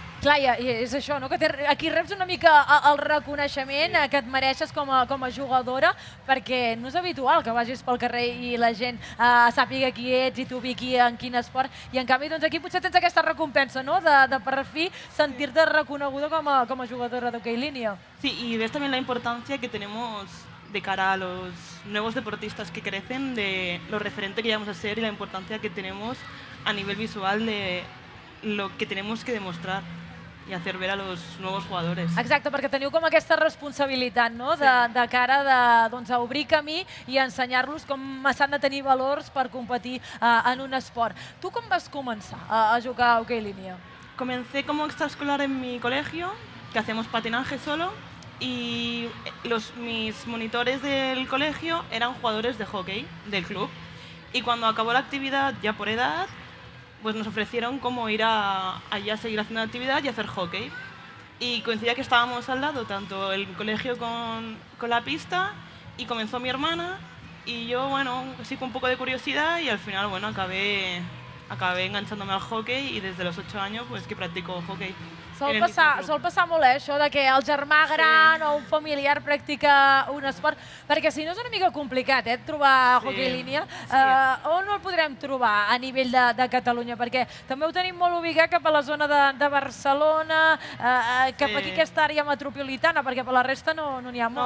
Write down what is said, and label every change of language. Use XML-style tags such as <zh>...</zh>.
<ca>Clar, i és això, no? Que aquí reps una mica el reconeixement que et mereixes com a jugadora, perquè no és habitual que vagis pel carrer i la gent sàpiga qui ets i t'ubiqui en quin esport, i en canvi aquí potser tens aquesta recompensa, no? De per fi sentir-te reconeguda com a jugadora d'hoquei en línia.</ca> <es>Sí, y ves también la importancia que tenemos de cara a los nuevos deportistas que crecen, de lo referente que vamos a ser y la importancia que tenemos a nivel visual de lo que tenemos que demostrar y hacer ver a los nuevos jugadores.</es> <ca>Exacte, perquè teniu com aquesta responsabilitat, no? De cara a obrir camí i ensenyar-los com s'han de tenir valors per competir en un esport. Tu com vas començar a jugar a hoquei en línia?</ca> <es>Comencé como extraescolar en mi colegio, que hacíamos patinaje solo, y mis monitores del colegio eran jugadores de hockey del club. Y cuando acabó la actividad, ya por edad, pues nos ofrecieron como ir allá a seguir haciendo la actividad y hacer hockey. Y coincidía que estábamos al lado, tanto el colegio con la pista, y comenzó mi hermana, y yo, así con un poco de curiosidad, y al final, acabé enganchándome al hockey, y desde los 8 años, pues que practico hockey.</es> <ca>Sol passar molt, això de que el germà gran o un familiar practica un esport, perquè si no és una mica complicat, trobar hoquei en línia. On el podrem trobar a nivell de Catalunya? Perquè també ho tenim molt ubicat cap a la zona de Barcelona, cap aquí aquesta àrea metropolitana, perquè per la resta no n'hi ha molt.</ca>